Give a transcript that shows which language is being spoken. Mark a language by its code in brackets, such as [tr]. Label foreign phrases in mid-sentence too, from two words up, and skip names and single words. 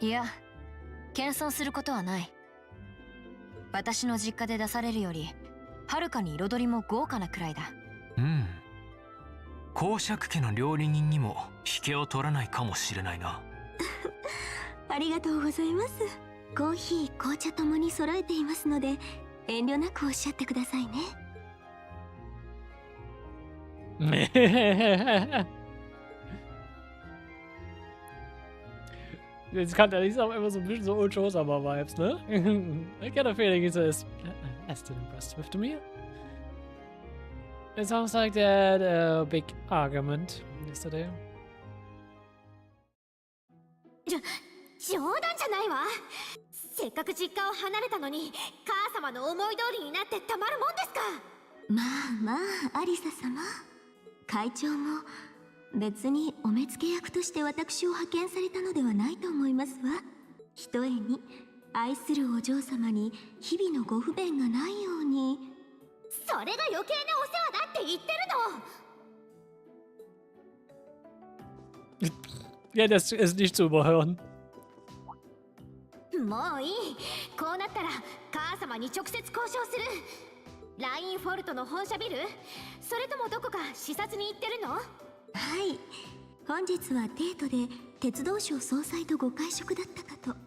[ja] いや、謙遜することはない。私の実家で出されるよりはるかに彩りも豪華なくらいだ。うん。公爵家の料理人にも引けを取らないかもしれないな。ありがとうございます。コーヒー紅茶ともに揃えていますので遠慮なくおっしゃってくださいね。 [de] Jetzt kann der nicht auch immer so ein bisschen so [en] Old Show-Summer-Vibes, [de] ne? [en] I get a feeling he's still impressed with me. It sounds like they had a big argument yesterday. [ja] 冗談じゃないわ。せっかく実家を離れたのに母様の思い通りになってたまるもんですか。まあまあアリサ様、会長も別にお目付け役として私を派遣されたのではないと思いますわ。ひとえに愛するお嬢様に日々のご不便がないように。それが余計なお世話だって言ってるの。 [de] Ja, das ist nicht zu überhören. [ja] もういい。こうなったら母様に直接交渉する。ラインフォルトの本社ビル、それともどこか視察に行ってるの？はい、本日はデートで鉄道省総裁とご会食だったかと。